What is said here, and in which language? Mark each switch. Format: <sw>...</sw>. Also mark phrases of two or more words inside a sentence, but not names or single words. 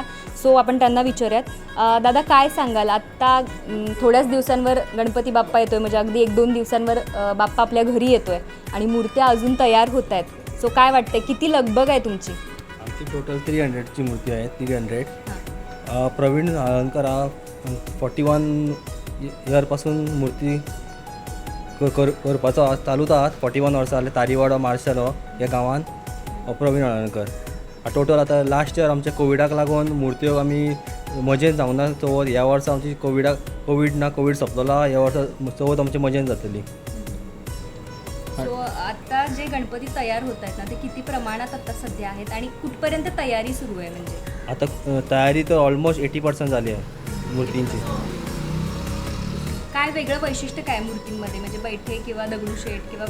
<mr>सो आपण त्यांना विचारूयात. दादा, काय सांगाल, आत्ता थोड्याच दिवसांवर गणपती बाप्पा येतो आहे, म्हणजे अगदी 1-2 दिवसांवर बाप्पा आपल्या घरी येतो आहे आणि मूर्त्या अजून तयार होत आहेत. सो काय वाटतं, किती लगबग आहे तुमची?</mr> <kok>आमची टोटल 300ची मूर्ती आहे. 300. प्रवीण अलंकार 41 इयरपासून मूर्ती करपाचो चालू आहात. 41 वर्सां जाले. तारीवाडो मार्शल ह्या गांवांत प्रवीण अलंकार. टोटल आतां</kok> <en>last year</en> <kok>आमच्या कोविडाक लागून मूर्त्यो आमी मजेन जावंक ना चवथ. ह्या वर्सा आमची कोवीड सोंपलेलो. ह्या वर्सा चवथ आमची मजेन जातली.</kok> <mr>सो आता जे गणपती तयार होत आहेत ना, ते किती प्रमाणात आता सध्या आहेत आणि कुठपर्यंत तयारी सुरू आहे? म्हणजे आता तयारी तर ऑलमोस्ट 80% झाली आहे मूर्तींची. काय वेगळं वैशिष्ट्य काय मूर्तींमध्ये? म्हणजे बैठे किंवा दगडूशेठ किंवा</mr>